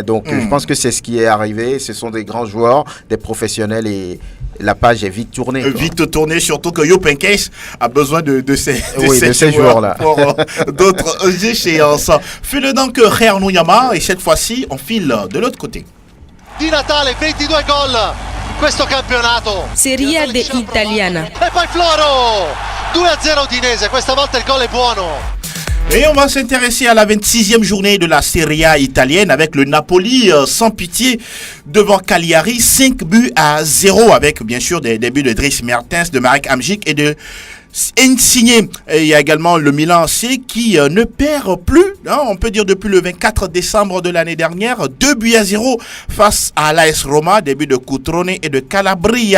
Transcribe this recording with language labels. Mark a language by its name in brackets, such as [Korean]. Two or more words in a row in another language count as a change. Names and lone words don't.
[French] Donc je pense que c'est ce qui est arrivé. Ce sont des grands joueurs, des professionnels et la page est vite tournée. Vite tournée, surtout que Jupp Heynckes a besoin de ces joueurs-là. pour d'autres échéances. File donc Réal Nuyama et cette fois-ci, on file de l'autre côté. [Italian] Di Natale, 22 gol in questo campionato. Serie A italiana. E poi Floro! 2-0 Udinese, questa volta il gol è buono. [French] Et on va s'intéresser à la 26e journée de la Serie A italienne avec le Napoli sans pitié devant Cagliari, 5-0 avec bien sûr des buts de Dries Mertens, de Marek Hamšík et de Insigne. Et il y a également le Milan AC qui ne perd plus, hein, on peut dire depuis le 24 décembre de l'année dernière, 2-0 face à l'AS Roma, des buts de Cutrone et de Calabria.